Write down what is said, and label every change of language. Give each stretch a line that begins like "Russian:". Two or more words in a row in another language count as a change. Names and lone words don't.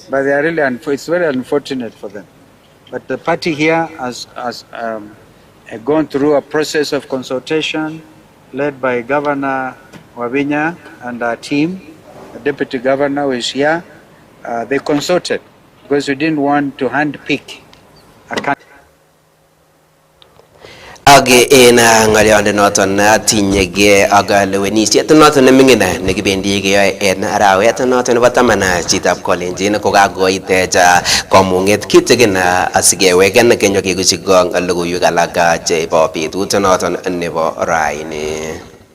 English: But they are really, it's very unfortunate for them. But the party here has gone through a process of consultation led by Governor Wavinya and our team. The Deputy Governor who is here. They consulted because we didn't want to handpick a candidate.
Kalenjin: Age en ng'olionde noton tinyege ak lewenisiet noton neming'in nekibendi keyoe en arawet noton nebo 10 chitab Kolenjin kokakoit komung'et kitigin asikeweken kenyo kekushi gong logoiwek alak chebo betut noton nebo raini.